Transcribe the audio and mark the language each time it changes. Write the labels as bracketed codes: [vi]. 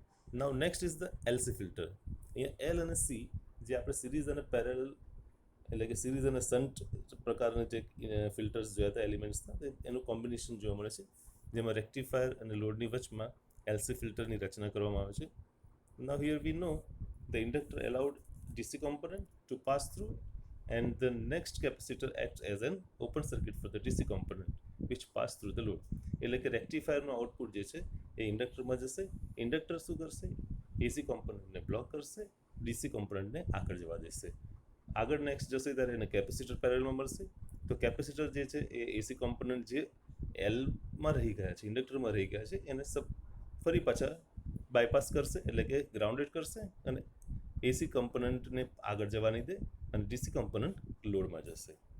[en] Now next is the LC filter. [gu] અહીંયા L અને C જે આપણે સિરીઝ અને પેરેલલ એટલે કે સિરીઝ અને શન્ટ પ્રકારના જે ફિલ્ટર્સ જોયા હતા એલિમેન્ટ્સના, એનું કોમ્બિનેશન જોવા મળે છે, જેમાં રેક્ટિફાયર અને લોડની વચમાં એલસી ફિલ્ટરની રચના કરવામાં આવે છે. [en] Now here we know the inductor allowed DC component to pass through and the next capacitor acts as an open circuit for the DC component which pass through the load. [gu] એટલે કે રેક્ટિફાયરનું output જે છે એ ઇન્ડક્ટરમાં જશે. ઇન્ડક્ટર શું કરશે? એસી કોમ્પોનન્ટને block કરશે, DC કોમ્પોનન્ટને આગળ જવા દેશે. આગળ નેક્સ્ટ જશે ત્યારે એને કેપેસિટર પેરેલમાં મળશે. તો કેપેસિટર જે છે એ એસી કોમ્પોનન્ટ જે એલમાં રહી ગયા છે, ઇન્ડક્ટરમાં રહી ગયા છે, એને ફરી પાછા બાયપાસ કરશે, એટલે કે ગ્રાઉન્ડેડ કરશે, અને એસી કોમ્પોનન્ટને આગળ જવા નહીં દે, અને ડીસી કોમ્પોનન્ટ લોડમાં જશે.